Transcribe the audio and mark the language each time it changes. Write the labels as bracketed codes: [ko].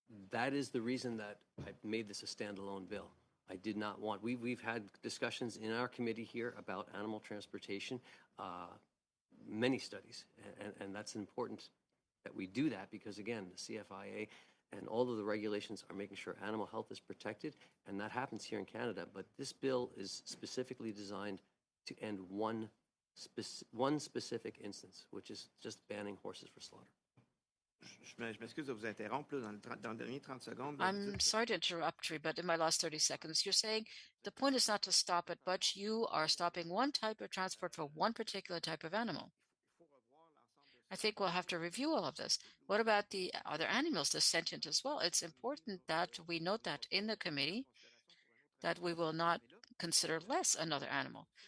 [en] That is the reason that I made this a standalone bill. I did not want, we've had discussions in our committee here about animal transportation, many studies, and that's important that we do that because, again, the CFIA and all of the regulations are making sure animal health is protected, and that happens here in Canada. But this bill is specifically designed to end one specific instance, which is just banning horses for slaughter. [fr] Je m'excuse de vous interrompre là, dans le dernier 30 secondes. [en] I'm sorry to interrupt you, but in my last 30 seconds, you're saying the point is not to stop it, but you are stopping one type of transport for one particular type of animal. I think we'll have to review all of this. What about the other animals, the sentient as well? It's important that we note that in the committee, that we will not consider less another animal.